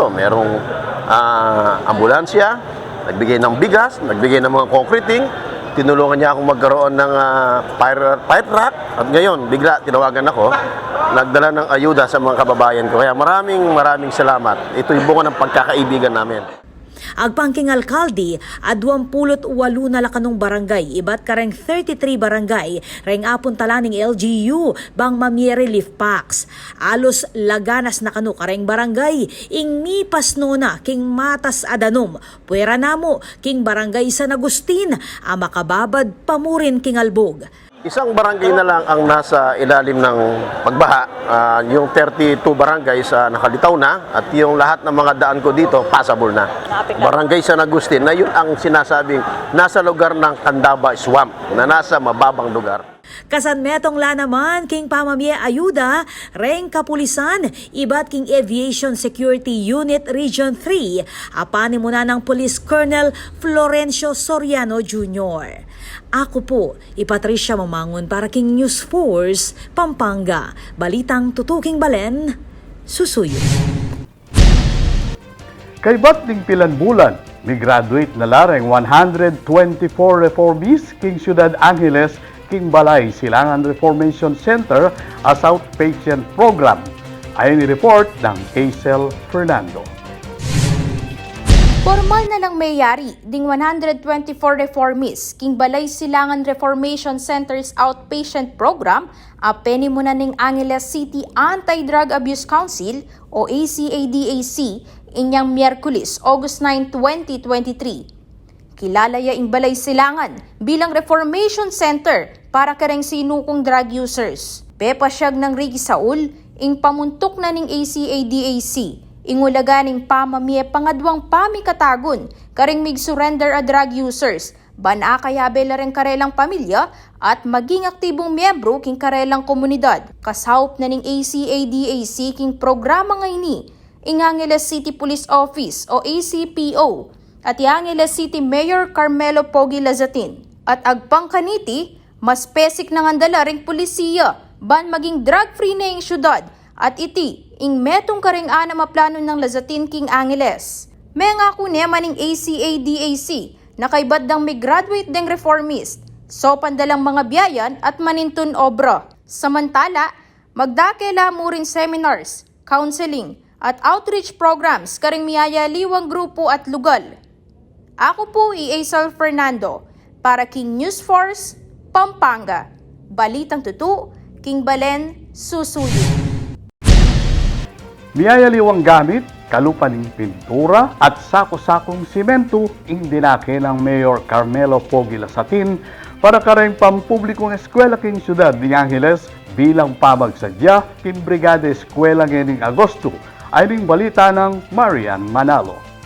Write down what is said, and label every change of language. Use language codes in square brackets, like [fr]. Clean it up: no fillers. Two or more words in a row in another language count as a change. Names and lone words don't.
[tl] Merong ambulansya, nagbigay ng bigas, nagbigay ng mga concreting, tinulungan niya akong magkaroon ng fire truck at ngayon bigla tinawagan ako, nagdala ng ayuda sa mga kababayan ko. Kaya maraming salamat. Ito'y bunga ng pagkakaibigan namin. [pam] Agpangking alkalde, 28 na lakanong barangay, iba't kareng 33 barangay, reng apon talaning LGU, bang mamie [en] relief packs. [pam] Alos laganas na kanu kareng barangay, ing mipas nona king matas adanom, puwera namo king barangay San Agustin, makababad pamurin king albog. [tl] Isang barangay na lang ang nasa ilalim ng pagbaha, yung 32 barangay sa nakalitaw na at yung lahat ng mga daan ko dito passable na. Barangay San Agustin na yun ang sinasabing nasa lugar ng Candaba Swamp, na nasa mababang lugar. [pam] Kasan metong la naman king pamamie ayuda, reng kapulisan, iba't king Aviation Security Unit Region 3, apani muna ng Police Colonel Florencio Soriano Jr. Ako po, Patricia Mamangon para king News Force, Pampanga. Balitang tutuking balen, susuyo. Kay batling pilan bulan, may graduate na lareng 124 reformees king Ciudad Angeles king Balay Silangan Reformation Center [en] as outpatient program. [pam] Ayon ni report ng Hazel Fernando. Formal na lang mayari ding 124 reformists king Balay Silangan Reformation Center's outpatient program apeni muna ning Angeles City Anti-Drug Abuse Council o ACADAC inyang Miyerkules, August 9, 2023. Kilala ya ing Balay Silangan bilang Reformation Center para kareng sinukong [en] drug users. [pam] Pepasyag ng Ricky Saul ing pamuntok na ning ACADAC ingulaganing pamamie pangadwang pamikatagon karing mig-surrender a [en] drug users, [pam] bana kaya belareng karelang pamilya at maging aktibong miyembro king karelang komunidad. Kasaup na ning ACADAC king programa ngayni ing Angeles City Police Office o ACPO at Angeles City Mayor Carmelo Pogi Lazatin. At agpang kaniti, mas pesik ng andala ring pulisiya ban maging drug-free na ing syudad at iti ing metong karing ana maplano ng Lazatin king Angeles. May nga kunya maning ACADAC na kay baddang may graduate deng reformist, so pandalang mga biyayan at manintun obra. Samantala, magdakela mo ring [en] seminars, counseling [pam] at [en] outreach programs [pam] karing miyayaliwang grupo at lugal. Ako po Aisal Fernando para King News Force, Pampanga. Balitang tutu, King Balen, Susuyo. Miyayaliwang gamit, kalupaning pintura at sako-sakong simento ing dinake ng Mayor Carmelo Pogi Lazatin para kareng pampublikong eskwela king syudad ni Angeles bilang pamagsadya king Brigada Eskwela ngayong Agosto ay ning balita ng Marian Manalo.